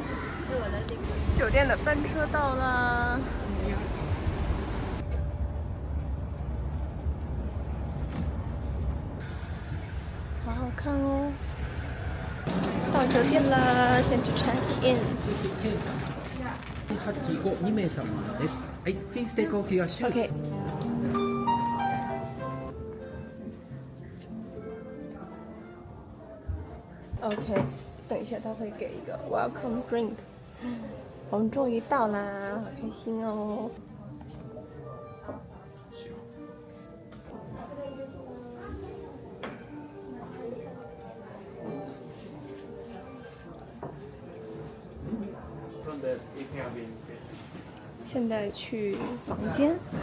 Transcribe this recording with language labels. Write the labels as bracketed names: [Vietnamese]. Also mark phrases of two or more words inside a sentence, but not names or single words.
[Chinese] 酒店的班车到了，好好看哦。到酒店了，先去 [English] check in。 [Japanese] 2 名様です。はい、ピンステーキお気がします。 [Chinese] OK。OK， 等一下他会给一个 [English] welcome drink。 [Chinese] 我们终于到啦，好开心哦！现在去房间。